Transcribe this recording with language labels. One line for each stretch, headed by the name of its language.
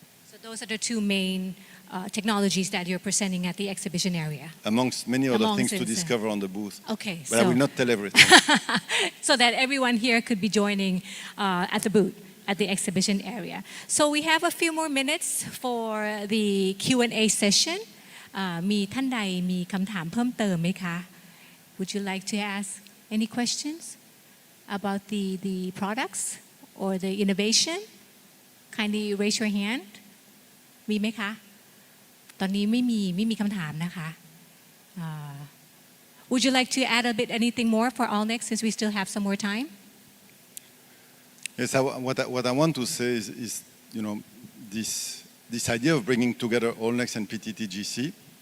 English: So those are the two main technologies that you're presenting at the exhibition area. Amongst many other things to discover on the booth. Okay. But I will not tell everything. So that everyone here could be joining at the booth at the exhibition area. So we have a few more minutes for the Q&A session.
Thai: มีท่านใดมีคำถามเพิ่มเติมไหมคะ
English: Would you like to ask any questions about the products or the innovation? Kindly raise your hand.
Thai: มีไหมคะ ตอนนี้ไม่มีคำถามนะคะ
English: Would you like to add a bit anything more for Allnex since we still have some more time? Yes, what I want to say is you know, this idea of bringing together Allnex and PTTGC.